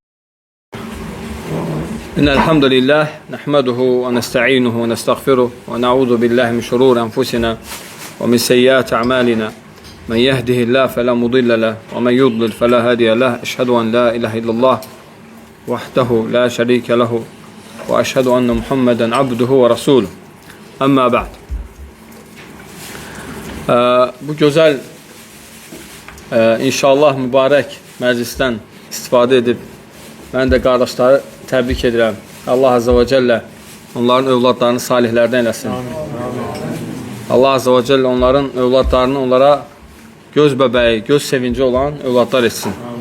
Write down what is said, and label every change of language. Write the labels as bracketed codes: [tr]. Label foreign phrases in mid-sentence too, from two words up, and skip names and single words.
[ar] إن الحمد لله نحمده ونستعينه ونستغفره ونعوذ بالله من شرور أنفسنا ومن سيئات أعمالنا من يهده الله فلا مضل له ومن يضلل فلا هادي له أشهد أن لا إله إلا الله وحده لا شريك له وأشهد أن محمدا عبده ورسوله أما بعد. [az] Bu gözəl inşallah mübarək məclisdən istifadə edib mən də qardaşları təbrik edirəm. Allah [ar] Azze və Cəllə [az] onların övladlarını salihlərdən eləsin. Allah [ar] Azze və Cəllə [az] onların övladlarını onlara göz bəbəyi, göz sevinci olan övladlar etsin.